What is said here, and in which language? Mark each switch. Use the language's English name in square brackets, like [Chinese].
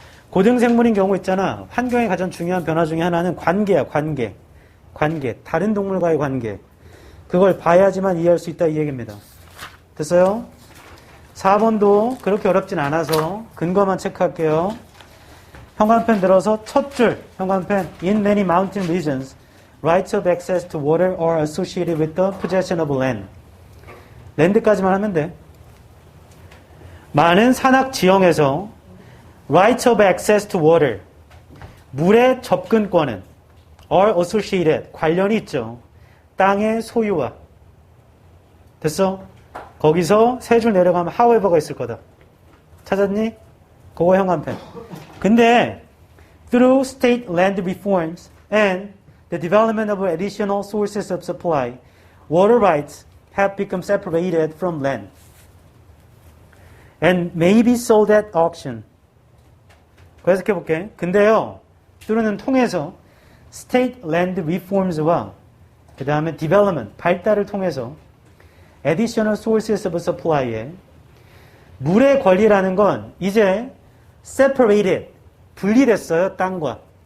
[Korean] 고등생물인 경우 있잖아. 환경의 가장 중요한 변화 중에 하나는 관계야, 관계. 관계. 다른 동물과의 관계. 그걸 봐야지만 이해할 수 있다 이 얘기입니다. 됐어요? 4번도 그렇게 어렵진 않아서 근거만 체크할게요. 형광펜 들어서 첫 줄. 형광펜. [English] In many mountain regions, rights of access to water are associated with the possession of land. [Korean] 랜드까지만 하면 돼. 많은 산악 지형에서 [English] rights of access to water, [Korean] 물의 접근권은 [English] are associated, [Korean] 관련이 있죠. 땅의 소유와. 됐어? 거기서 세 줄 내려가면 however가 있을 거다. 찾았니? 그거 형광펜. 근데 [English] through state land reforms and the development of additional sources of supply, water rights have become separated from land and may be sold at auction. [Korean] 그래서 해볼게. 근데요, [English] through [Korean] 는 통해서 [English] state land reforms [Korean] 와 그 다음에 development, 발달을 통해서 [English] additional sources of supply [Korean] 에 물의 권리라는 건 이제 [English] separated, [Korean] 분리됐어요, 땅과.